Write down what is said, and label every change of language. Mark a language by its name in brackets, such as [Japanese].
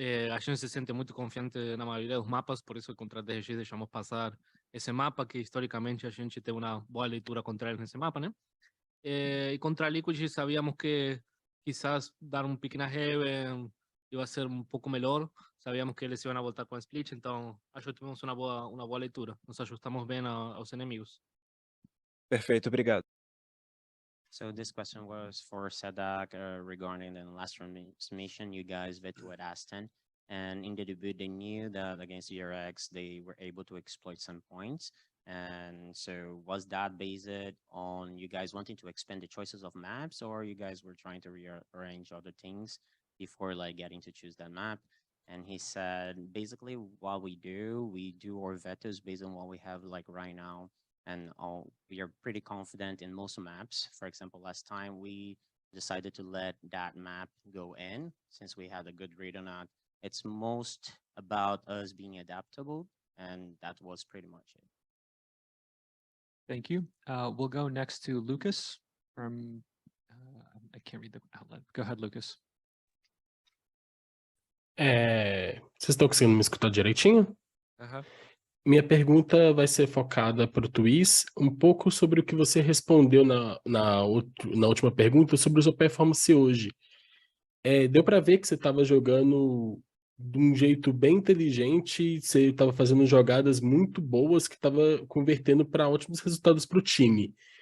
[Portuguese] A gente se sente muito confiante na maioria dos mapas, por isso contra a DRX deixamos passar esse mapa, que historicamente a gente tem uma boa leitura contra eles nesse mapa, né? E contra a Liquid sabíamos que quizás dar um pick na Heaven ia ser um pouco melhor. Sabíamos que eles iam voltar com a split, então acho que tivemos uma boa leitura. Nos ajustamos bem aos inimigos. Perfeito, obrigado. [English] So this question was for Sadak regarding the last transmission. You guys vetoed Aston, and in the debut, they knew that against ERX, they were able to exploit some points. And so was that based on you guys wanting to expand the choices of maps, or you guys were trying to rearrange other things before like getting to choose that map? And he said, basically what we do our vetos based on what we have like right now. And we are pretty confident in most maps. For example, last time we decided to let that map go in since we had a good read on it. It's most about us being adaptable, and that was pretty much it. Thank you. We'll go next to Lucas from, I can't read the outlet. Go ahead, Lucas. [Portuguese] Vocês estão conseguindo me escutar direitinho? Minha pergunta vai ser focada para o TenZ, um pouco sobre o que você respondeu na última pergunta sobre a sua performance hoje. Deu para ver que você estava jogando de um jeito bem inteligente, você estava fazendo jogadas muito boas que estava convertendo para ótimos resultados para o time.